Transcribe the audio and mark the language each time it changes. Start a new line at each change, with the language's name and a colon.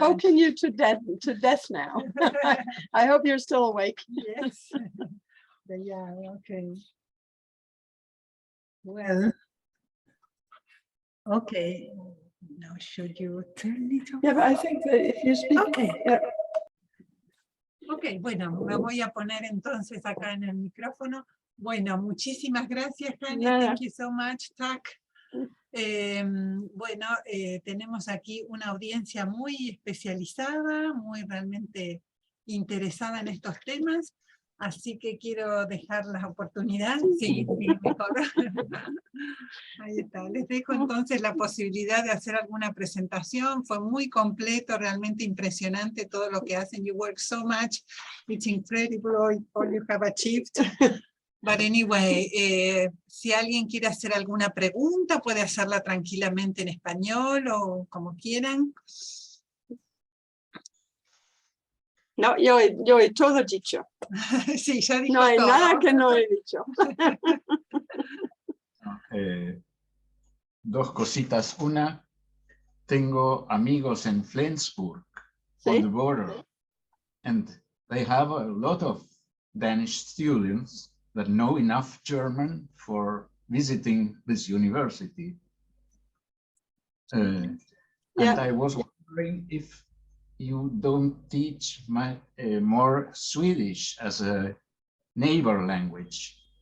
English: spoken you to death now. I hope you're still awake. Yes. Yeah, okay. Well, okay. Now should you turn it off? Yeah, but I think that if you speak. Okay. Yeah.
Spanish: Ok, bueno, me voy a poner entonces acá en el micrófono. Bueno, muchísimas gracias, Hanne. Nada.
English: Thank you so much. Tack.
Spanish: Bueno, tenemos aquí una audiencia muy especializada, muy realmente interesada en estos temas, así que quiero dejar la oportunidad. Sí, mejor. Ahí está. Les dejo entonces la posibilidad de hacer alguna presentación. Fue muy completo, realmente impresionante todo lo que hacen.
English: You work so much. It's incredible all you have achieved. But anyway,
Spanish: si alguien quiere hacer alguna pregunta, puede hacerla tranquilamente en español o como quieran. No, yo he todo dicho. Sí, ya dijo No hay todo. nada que no he dicho. dos cositas. Una, tengo amigos en Flensburg, Sí.
English: on the border, and they have a lot of Danish students that know enough German for visiting this university. And I was wondering if you don't teach more Swedish as a neighbor language.